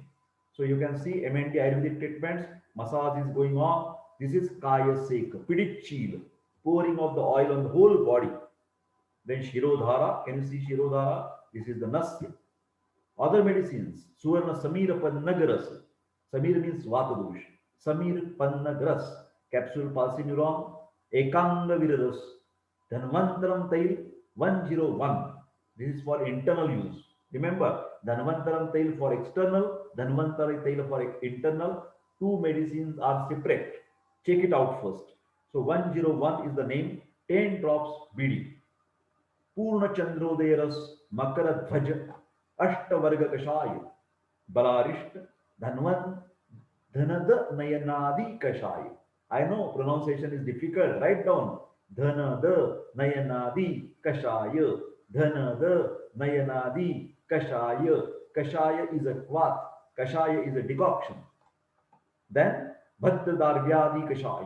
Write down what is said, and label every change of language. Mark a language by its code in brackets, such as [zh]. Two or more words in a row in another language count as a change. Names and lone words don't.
[en] So you can see MND Ayurvedic treatments, massage is going on. This is Kaya Sek, Pidichil, pouring of the oil on the whole body. Then Shirodhara, can you see Shirodhara? This is the Nasya. Other medicines, Suvarna Samir Pannagaras. Samir means Vatadosh. Samir Pannagaras, capsule palsy neuron, Ekanga Viraras, Dhanvantaram Tail 101. This is for internal use. Remember, Dhanvantaram Tail for external, Dhanvantari Tail for internal. Two medicines are separate. Check it out first. So 101 is the name, 10 drops BD. Purna Chandroderas Makara Dhvaja Ashtavarga Kashaya Balarishta Dhanvan Dhanada Nayanadi Kashaya. I know pronunciation is difficult. Write down Dhanada Nayanadi Kashaya. Dhanada Nayanadi Kashaya. Kashaya is a kvat. Kashaya is a decoction. Then Bhattadarvyadi Kashaya.